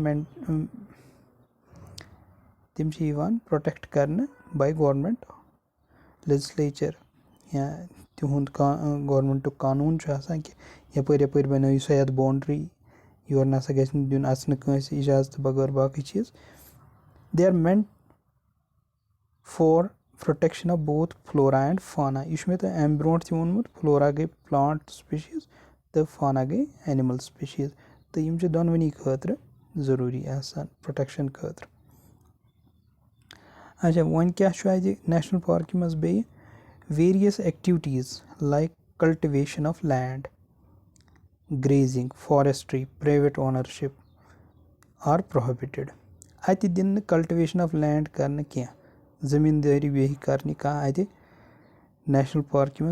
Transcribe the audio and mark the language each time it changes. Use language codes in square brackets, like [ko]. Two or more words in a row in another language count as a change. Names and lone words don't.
[ks] یِوان پرٛوٹٮ۪کٹ کَرنہٕ [en] by government legislature [ks] یا تِہُنٛد گورمٮ۪نٹُک قانوٗن چھُ آسان کہِ یَپٲرۍ یَپٲرۍ بَنٲیِو سا یَتھ باونٛڈری یور نَسا گژھِ نہٕ دیُن اَژنہٕ کٲنٛسہِ اِجازتہٕ بغٲر باقٕے چیٖز [en] they are meant for protection of both flora and fauna [ks] یہِ چھُ مےٚ تۄہہِ اَمہِ برونٛٹھ تہِ ووٚنمُت فلورا گٔے [en] plant species [ks] تہٕ فانا گٔے [en] animal species [ks] تہٕ یِم چھِ دۄنوٕنی خٲطرٕ ضروٗری آسان پرٛوٹٮ۪کشَن خٲطرٕ اچھا وۄنۍ کیٛاہ چھُ اَتہِ [en] national park [ks] منٛز بیٚیہِ [en] various activities like cultivation of land grazing forestry private ownership are prohibited [ks] اَتہِ دِنہٕ نہٕ [en] cultivation of land [ks] کَرنہٕ کینٛہہ زٔمیٖندٲری بیٚیہِ کَرنہِ کانٛہہ اَتہِ [en] national park [ks] منٛز